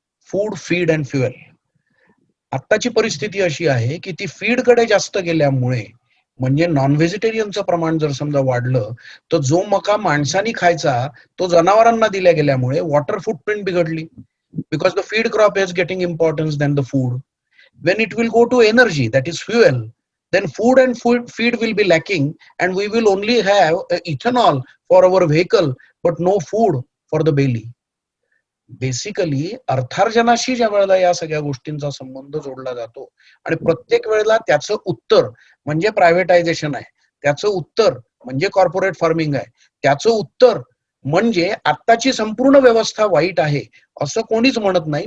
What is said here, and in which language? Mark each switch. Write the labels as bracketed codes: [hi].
[mr] Food, feed and fuel. आत्ताची परिस्थिती अशी आहे की ती फीड कडे जास्त गेल्यामुळे, म्हणजे नॉन व्हेजिटेरियनचं प्रमाण जर समजा वाढलं तर जो मका माणसानी खायचा तो जनावरांना दिल्या गेल्यामुळे वॉटर फुटप्रिंट बिघडली, [en] Because the feed crop is getting importance than the food. When it will go to energy, that is fuel, then food and feed will be lacking, and we will only have ethanol for our vehicle, but no food for the belly. [mr] Basically अर्थार्जनाशी ज्या वेळेला या सगळ्या गोष्टींचा संबंध जोडला जातो, आणि प्रत्येक वेळेला त्याचं उत्तर म्हणजे प्रायव्हेटायझेशन आहे, त्याचं उत्तर म्हणजे कॉर्पोरेट फार्मिंग आहे, त्याचं उत्तर म्हणजे आत्ताची संपूर्ण व्यवस्था वाईट आहे असं कोणीच म्हणत नाही.